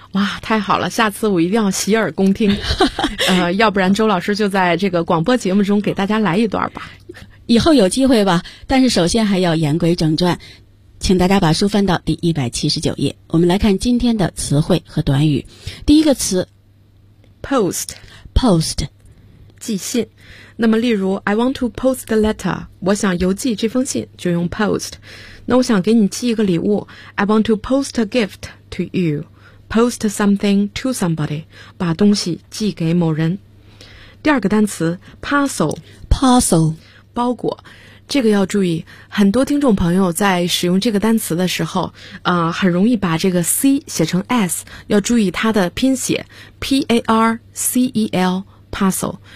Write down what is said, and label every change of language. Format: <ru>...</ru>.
<zh>哇，太好了，下次我一定要洗耳恭听。要不然周老师就在这个广播节目中给大家来一段吧。以后有机会吧，但是首先还要言归正传，请大家把书翻到第179页，我们来看今天的词汇和短语。第一个词</zh> <en>post， post，</en> <zh>寄信。那么例如</zh> <en>I want to post the letter，</en> <zh>我想邮寄这封信就用 post。那我想给你寄一个礼物，</zh> <en>I want to post a gift to you， post something to somebody，</en> <zh>把东西寄给某人。第二个单词 parcel，</zh> <en>parcel，</en> <zh>包裹。这个要注意，很多听众朋友在使用这个单词的时候很容易把这个 C 写成 S， 要注意它的拼写 P-A-R-C-E-L parcel。</zh>